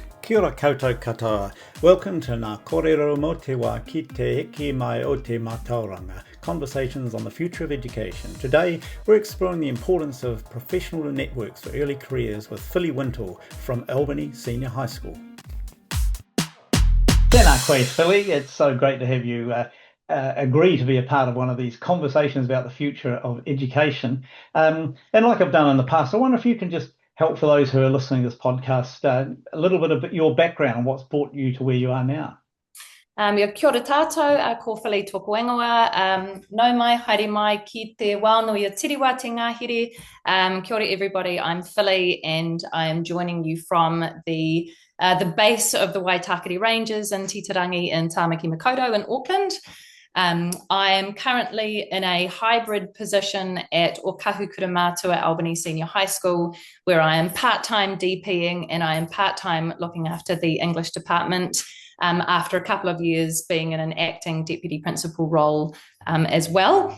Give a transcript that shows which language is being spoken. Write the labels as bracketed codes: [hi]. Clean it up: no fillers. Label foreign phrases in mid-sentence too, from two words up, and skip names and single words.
[mi] Kia ora koutou katoa. [en] Welcome to Ngā Kōrero Mō Te Wā Ki Te Eke Mai o Te Mātauranga, Conversations on the Future of Education. Today, we're exploring the importance of professional networks for early careers with Wintle from Albany Senior High School. [mi] Tēnā koe, Philly. [en] It's so great to have you agree to be a part of one of these conversations about the future of education. And like I've done in the past, I wonder if you can just help for those who are listening to this podcast, a little bit of your background and what's brought you to where you are now. [mi] Kia ora tātou, ko Whili tōku ingoa. Nau mai, haere mai ki te wānui a Tiriwa te Ngāhere. Kia ora [en] everybody, I'm Whili and I am joining you from the base of the Waitakere Ranges in Titirangi in Tāmaki Makaurau in Auckland. I am currently in a hybrid position at Okahu Kurumātua Albany Senior High School, where I am part-time DPing and I am part-time looking after the English department, after a couple of years being in an acting deputy principal role as well.